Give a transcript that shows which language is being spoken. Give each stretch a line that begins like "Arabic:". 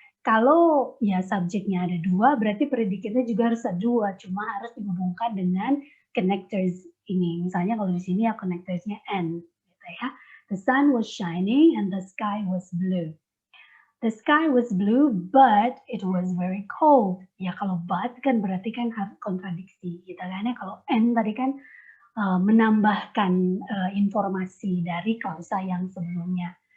Indonesian: Kalau ya subjeknya ada dua, berarti predicate-nya juga harus ada dua, cuma harus dihubungkan dengan connectors ini. Misalnya kalau di sini ya connectors-nya and gitu ya.
English: The sun was shining and the sky was blue. The sky was blue, but it was very cold.
Indonesian: Ya kalau but kan berarti kan harus kontradiksi gitu kan ya. Kalau and tadi kan menambahkan informasi dari klausa yang sebelumnya.